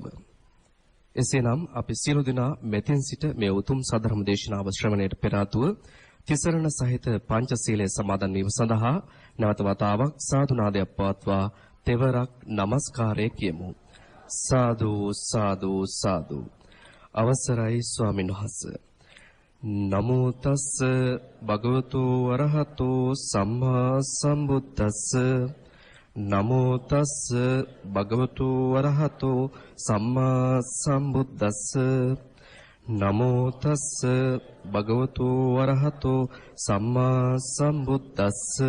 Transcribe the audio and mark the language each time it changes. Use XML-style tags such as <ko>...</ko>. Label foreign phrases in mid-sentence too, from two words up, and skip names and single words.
<si>එසේනම් අපි සියලු දෙනා මෙතෙන් සිට මේ උතුම් සධර්ම දේශනාව ශ්‍රවණයට පෙර ආතුව තිසරණ සහිත පංචශීලයේ සමාදන් වීම සඳහා නැවත වතාවක් සාදු නාදයක් පවත්වා තෙවරක් নমස්කාරය කියමු. සාදු සාදු සාදු. අවසරයි ස්වාමීන් වහන්සේ.</si> <pi>නමෝ තස්ස භගවතු වරහතෝ සම්මා සම්බුද්දස්ස. නමෝ තස්ස භගවතු වරහතෝ සම්මා සම්බුද්දස්ස. නමෝ තස්ස භගවතු වරහතෝ සම්මා සම්බුද්දස්ස.</pi>